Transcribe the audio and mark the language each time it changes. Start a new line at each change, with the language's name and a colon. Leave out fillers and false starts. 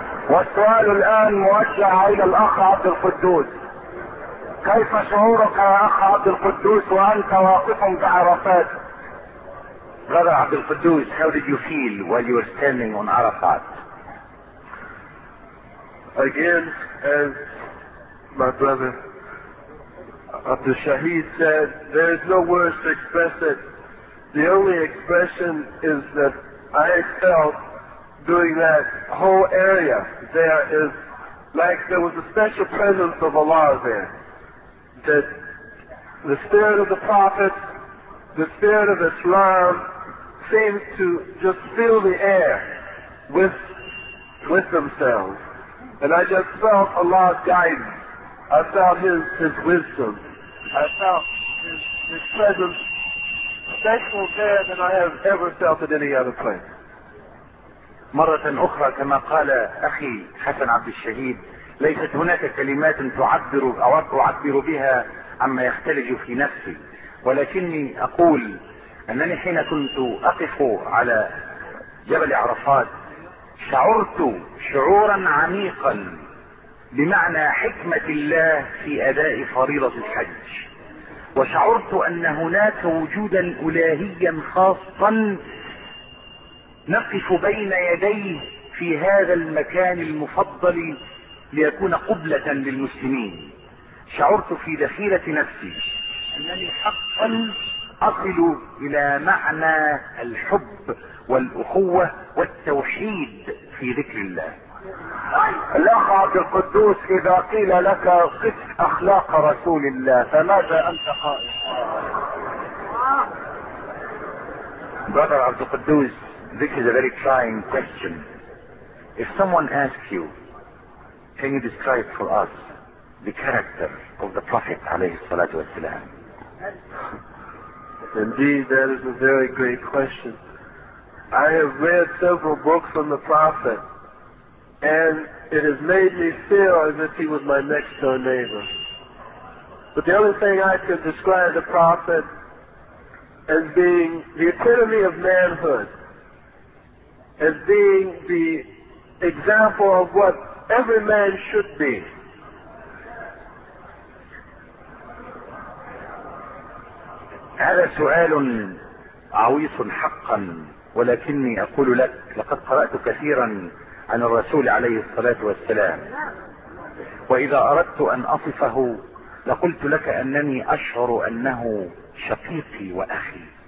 Arabic: والسؤال الآن موجه إلى الأخ عبد القدوس. كيف شعورك يا أخ عبد القدوس وأنت واقف بعرفات؟
English: Brother Abdul Quddus, how did you feel while you were standing on Arafat? Again, as my brother Abdul Shahid said, there is no words to express it. The only expression is that I felt during that whole area there is like there was a special presence of Allah there. That the spirit of the Prophet, the spirit of Islam seemed to just fill the air with themselves. And I just felt Allah's guidance. I felt his wisdom. I felt his presence special there than I have ever felt at any other place.
Arabic: مرة أخرى كما قال أخي حسن عبد الشهيد, ليست هناك كلمات تعبر أو أعبر بها عما يختلج في نفسي, ولكني أقول أنني حين كنت أقف على جبل عرفات شعرت شعورا عميقا بمعنى حكمة الله في أداء فريضة الحج, وشعرت أن هناك وجودا إلهيا خاصا نقف بين يديه في هذا المكان المفضل ليكون قبلة للمسلمين. شعرت في ذخيرة نفسي أنني حقا أصل إلى معنى الحب والأخوة والتوحيد في ذكر الله. الأخ عبد القدوس, إذا قيل لك قس أخلاق رسول الله فماذا أنت قائل؟
English: Brother Abdul Quddus, this is a very trying question. If someone asks you, can you describe for us the character of the Prophet
Arabic: عليه الصلاة والسلام؟
English: Indeed, that is a very great question. I have read several books on the Prophet, and it has made me feel as if he was my next door neighbor. But the only thing I could describe the Prophet as being the epitome of manhood, as being the example of what every man should be.
Arabic: هذا سؤال عويص حقا, ولكني أقول لك لقد قرأت كثيرا عن الرسول عليه الصلاة والسلام, وإذا أردت أن أصفه لقلت لك أنني أشعر أنه شقيقي وأخي.